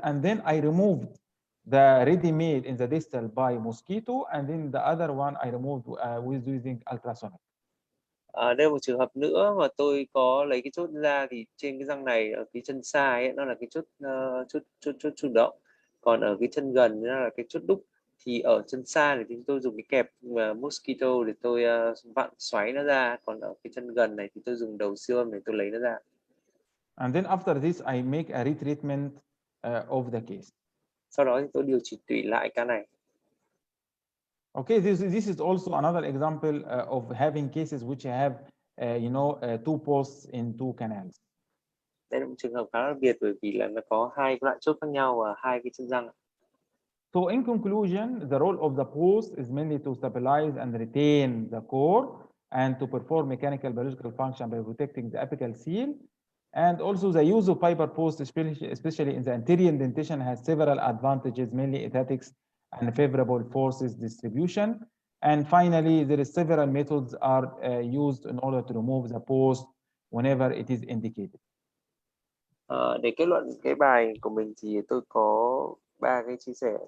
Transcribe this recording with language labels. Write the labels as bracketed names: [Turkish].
[English] And then I removed the ready-made in the distal by mosquito, and then the other one I removed with using ultrasonic. [Vietnamese] Đây là một trường hợp nữa mà tôi có lấy cái chốt ra, thì trên cái răng này ở cái chân sai ấy, nó là cái chốt chủ động, còn ở cái chân gần nó là cái chốt đúc. Thì ở chân sai thì tôi dùng cái kẹp mosquito để tôi vặn xoáy nó ra, còn ở cái chân gần này thì tôi dùng đầu siêu âm để tôi lấy nó ra. [English] And then after this I make a retreatment of the case. [Vietnamese] Sau đó thì tôi điều chỉnh tủy lại ca này. [English] Okay, this is also another example of having cases which have two posts in two canals. [Vietnamese] Đây là một trường hợp khá đặc biệt, bởi vì là nó có hai loại chốt khác nhau và hai cái chân răng. [English] So in conclusion, the role of the post is mainly to stabilize and retain the core and to perform mechanical biological function by protecting the apical seal. And also the use of fiber post, especially in the anterior indentation, has several advantages, mainly aesthetics and favorable forces distribution. And finally, there is several methods are used in order to remove the post whenever it is indicated. [Vietnamese] Để kết luận cái bài của mình thì tôi có 3 cái chia sẻ.